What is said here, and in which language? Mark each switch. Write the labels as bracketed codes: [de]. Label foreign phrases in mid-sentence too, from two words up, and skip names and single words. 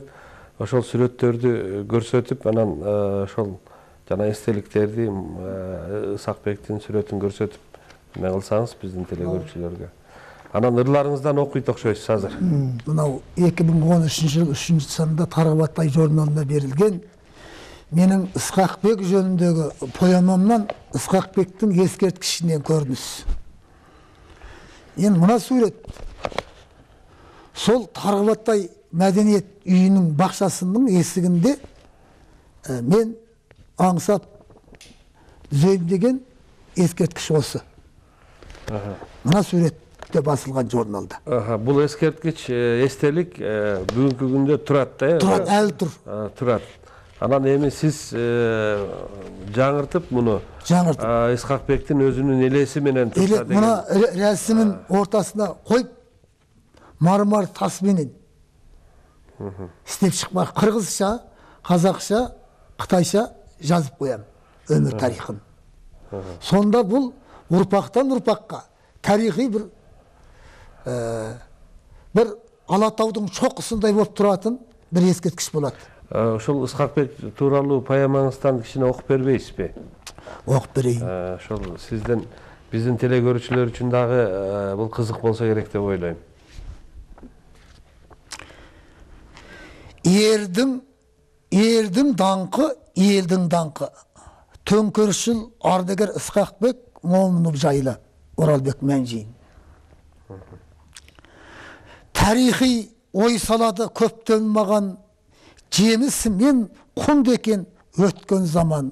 [ky] Ошол сүрөттөрдү көрсөтүп, анан ошол жана эстеликтерди Ысакбектин сүрөтүн көрсөтүп эме кылсаңыз биздин телекөрүүчүлөргө. Анан ырларыңыздан окуйт окшойсуз азыр. [kk] Мынау 2013 жыл 3 санында Тарбағатай журналына берилген менің Ысқақбек жөніндегі поэмамнан Ысқақбектің ескерткішінен көрініс. Енді мына сурет сол Тарбағатай мәдениет үйінің бақшасының есігінде мен аңсап зөйімдеген ескерткіш осы. Мына суретте басылған журналда. Бұл ескерткіш естелік бүгінгі күнде тұрат да? Тұрат, әлі тұр. Тұрат. [ky] Анан эми сиз жаңыртып муну Ысқақбектин өзүнүн элеси менен турса деген. [kk] Мына рәсімін ортасына қойып, мармар тас менен істеп шықпақ. Қырғызша, қазақша, қытайша жазып қоям өмір тарихын. Сонда бұл ұрпақтан ұрпаққа тарихи бір Алатаудың шоқысындай болып тұратын бір ескерткіш болады. [ky] Ошол Ысқақбек тууралуу поэмаңыздан кичине окуп бербейсиз бе? Окуп берейин. Ошол сизден биздин телекөрүүчүлөр үчүн дагы бул кызык болсо керек деп ойлойм. [kk] Ердің даңқы, елдің даңқы. Төңкерісшіл ардагер Ысқақбек Момынов жайлы Оралбек Мәнжейін. Тарихи ой салады көптен маған, жемісі мен құнды екен өткен заман.